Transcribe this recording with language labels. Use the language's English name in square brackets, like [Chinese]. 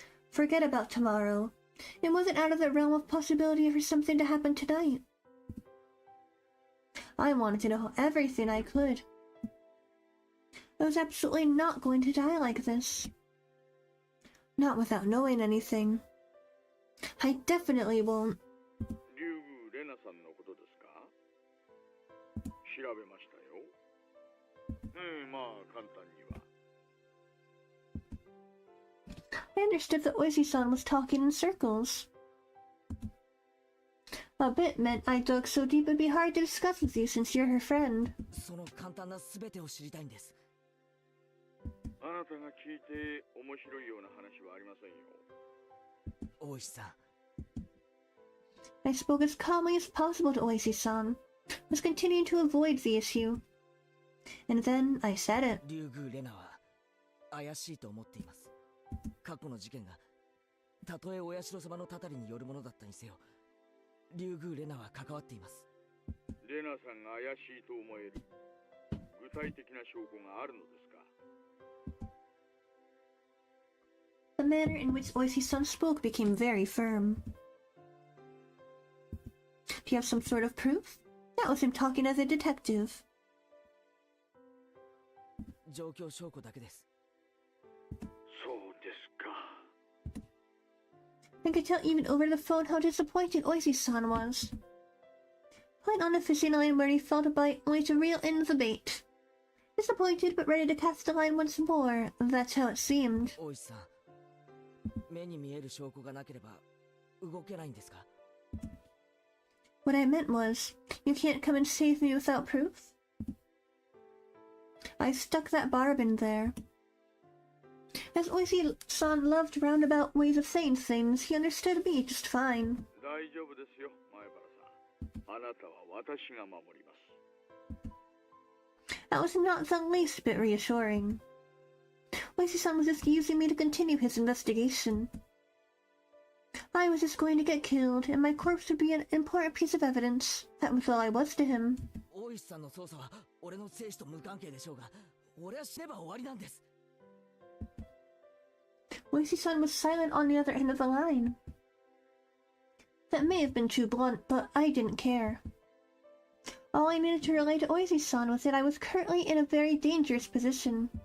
[English] Forget about tomorrow. It wasn't out of the realm of possibility for something to happen tonight. I wanted to know everything I could. I was absolutely not going to die like this. Not without knowing anything. I definitely won't. [Japanese] リュウグレナさんのことですか? 調べましたよ。まあ簡単には。 [English] I understood that Oishi-san was talking in circles. A bit meant I dug so deep it'd be hard to discuss with you since you're her friend. [Japanese] その簡単な全てを知りたいんです。あなたが聞いて面白いような話はありませんよ。大石さん。 [English] I spoke as calmly as possible to Oishi-san, was continuing to avoid the issue. And then I said it. [Japanese] リュウグレナは怪しいと思っています。過去の事件がたとえお社様のたたりによるものだったにせよ、リュウグレナは関わっています。レナさんが怪しいと思える具体的な証拠があるのですか? [English] The manner in which Oishi-san spoke became very firm. Do you have some sort of proof? That was him talking as a detective. [Japanese] 状況証拠だけです。そうですか。 [English] I could tell even over the phone how disappointed Oishi-san was. Playing on a fishing line where he felt a bite only to reel in the bait. Disappointed but ready to cast the line once more, that's how it seemed. [Japanese] 大石さん、目に見える証拠がなければ動けないんですか? [English] What I meant was, you can't come and save me without proof? I stuck that barb in there. As Oishi-san loved roundabout ways of saying things, he understood me just fine. [Japanese] 大丈夫ですよ、前原さん。あなたは私が守ります。 [English] That was not the least bit reassuring. Oishi-san was just using me to continue his investigation. I was just going to get killed, and my corpse would be an important piece of evidence. That was all I was to him. [Japanese] 大石さんの捜査は俺の生死と無関係でしょうが、俺は死ねば終わりなんです。 [English] Oishi-san was silent on the other end of the line. That may have been too blunt, but I didn't care. All I needed to relay to Oishi-san was that I was currently in a very dangerous position.